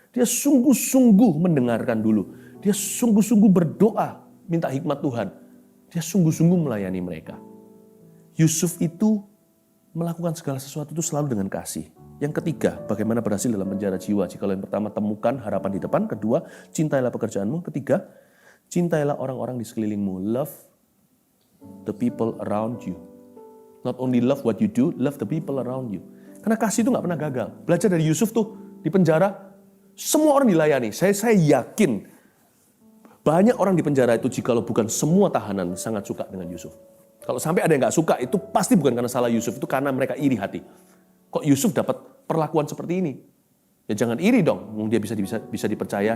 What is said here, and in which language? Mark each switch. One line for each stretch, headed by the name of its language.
Indonesian: Dia sungguh-sungguh mendengarkan dulu. Dia sungguh-sungguh berdoa, minta hikmat Tuhan. Dia sungguh-sungguh melayani mereka. Yusuf itu melakukan segala sesuatu itu selalu dengan kasih. Yang ketiga, bagaimana berhasil dalam penjara jiwa. Jikalau yang pertama, temukan harapan di depan. Kedua, cintailah pekerjaanmu. Ketiga, cintailah orang-orang di sekelilingmu.
English: Love the people around you. Not only love what you do, love the people around you.
Indonesian: Karena kasih itu gak pernah gagal. Belajar dari Yusuf tuh, di penjara, semua orang dilayani. Saya yakin, banyak orang di penjara itu jikalau bukan semua tahanan sangat suka dengan Yusuf. Kalau sampai ada yang gak suka, itu pasti bukan karena salah Yusuf, itu karena mereka iri hati. Kok Yusuf dapat perlakuan seperti ini? Ya jangan iri dong, dia bisa dipercaya.